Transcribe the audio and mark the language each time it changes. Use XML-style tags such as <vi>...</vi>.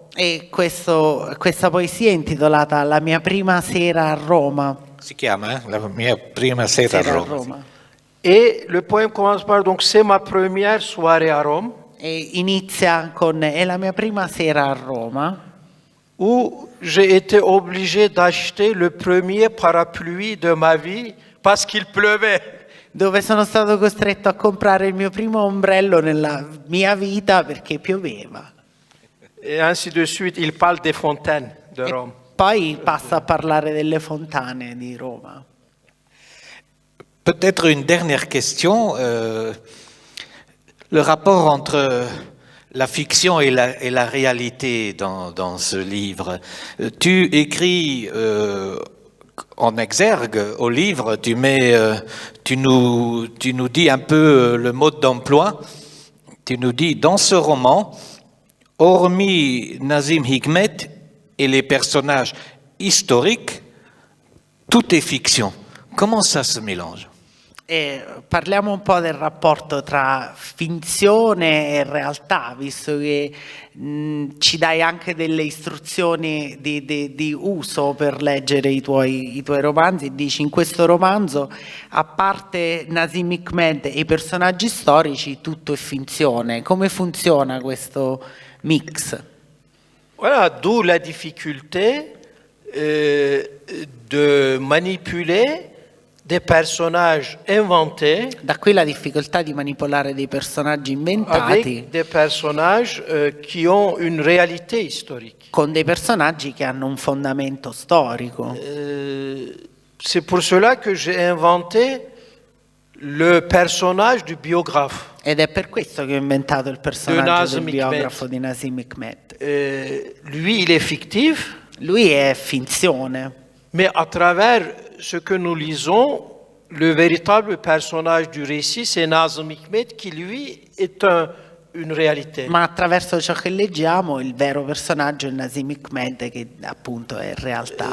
<it>E questa poesia è intitolata La mia prima sera a Roma. Si chiama La mia prima sera a Roma.</it> <fr>Et le poème commence par, donc c'est ma première soirée à Rome,</fr> <it>E inizia con È la mia prima sera a Roma,</it> <fr>où j'ai été obligé d'acheter le premier parapluie de ma vie parce qu'il pleuvait.</fr> <it>dove sono stato costretto a comprare il mio primo ombrello nella mia vita perché pioveva.</it> <fr>Et ainsi de suite, il parle des fontaines de</fr> <it>E</it> <fr>Rome.</fr> <it>poi passa a parlare delle fontane di Roma.</it> <fr>Peut-être une dernière question. Le rapport entre la fiction et la réalité dans ce livre. Tu écris en exergue au livre, tu nous dis un peu le mode d'emploi. Tu nous dis, dans ce roman, hormis Nazim Hikmet et les personnages historiques, tout est fiction. Comment ça se mélange?</fr> <it>E parliamo un po' del rapporto tra finzione e realtà, visto che ci dai anche delle istruzioni di uso per leggere i tuoi romanzi. Dici, in questo romanzo, a parte Nazim Hikmet e i personaggi storici, tutto è finzione. Come funziona questo mix?</it> <fr>Voilà, d'où la difficulté de manipuler des personnages inventés</fr> <it>Da qui la difficoltà di manipolare dei personaggi inventati</it> <fr>avec des personnages qui ont une réalité historique.</fr> <it>con dei personaggi che hanno un fondamento storico.</it> <fr>C'est pour cela que j'ai inventé le personnage du biographe.</fr> <it>Ed è per questo che ho inventato il personaggio Nazim del biografo di Nazim Hikmet.</it> <fr>Lui, il est fictif,</fr> <it>Lui è finzione,</it> <fr>mais à travers ce que nous lisons, le véritable personnage du récit, c'est Nazim Hikmet qui, lui, est une réalité.</fr> <it>ma attraverso ciò che leggiamo il vero personaggio è Nazim Hikmet, che appunto è realtà.</it>